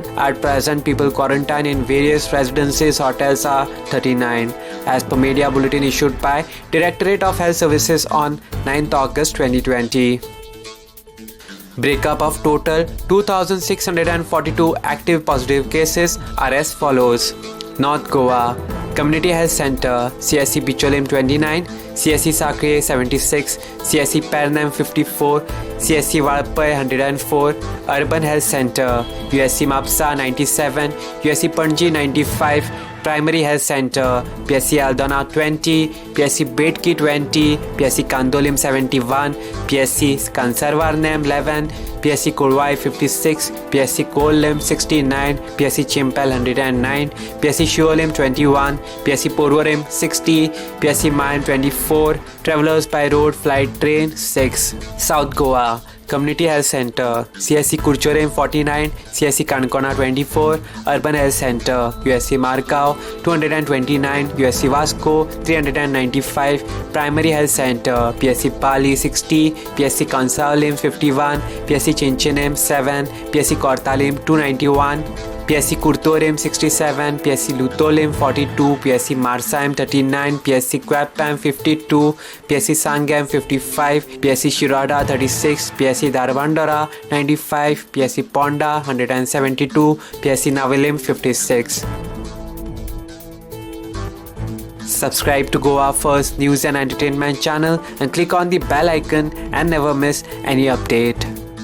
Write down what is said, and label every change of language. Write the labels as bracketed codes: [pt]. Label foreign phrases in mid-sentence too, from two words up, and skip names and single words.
[en] At present, people quarantined in various residences, hotels are 39. As per media bulletin issued by Directorate of Health Services on 9th August 2020. Breakup of total 2,642 active positive cases are as follows. North Goa Community Health Center CSC Bicholim 29, CSC Sakre 76, CSC Pernam 54, CSC Valpai 104, Urban Health Center USC Mapsa 97, USC Panji 95, Primary Health Center PSC Aldona 20, PSC Betki 20, PSC Kandolim 71, PSC Kansarvarnam 11, PSC Kurwai 56, PSC Kolim 69, PSC Chimpel 109, PSC Shuolim 21, PSC Porvorim 60, PSC Mayan 24, Travelers by Road Flight Train 6. South Goa Community Health Center CSC Kurchorem 49, CSC Kankona 24, Urban Health Center USC Margao 229, USC Vasco 395, Primary Health Center PSC Pali 60, PSC Kansalim 51, PSC Chinchinem 7, PSC Kortalim 291, PSC Kurtorim 67, PSC Lutolim 42, PSC Marsaim 39, PSC Kwapam 52, PSC Sangam 55, PSC Shirada 36, PSC Darvandara 95, PSC Ponda 172, PSC Navilim 56. Subscribe to Goa First News and Entertainment channel and click on the bell icon and never miss any update.